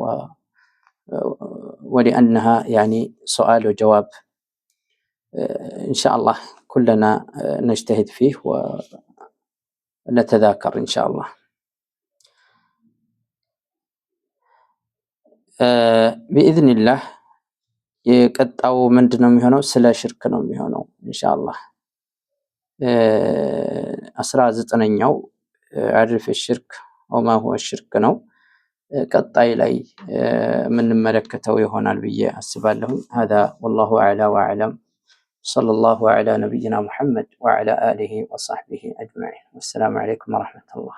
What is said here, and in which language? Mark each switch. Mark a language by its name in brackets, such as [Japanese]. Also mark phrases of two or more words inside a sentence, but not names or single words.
[Arabic] ولأنها يعني سؤال وجواب إن شاء الله كلنا نجتهد فيه ونتذاكر إن شاء الله. بإذن الله [Amharic] የቀጣው ምንድነው የሚሆነው? ስለ ሽርክ ነው የሚሆነው ኢንሻአላህ። 19ኛው አሪፍ [Arabic] الشرك وما هو الشرك [Amharic] ነው። ቀጣይ ላይ የምንመለከተው ይሆናል ብዬ አስባለሁ። [Arabic] هذا والله أعلى وأعلم. صلى الله على نبينا محمد وعلى آله وصحبه أجمعين. والسلام عليكم ورحمة الله.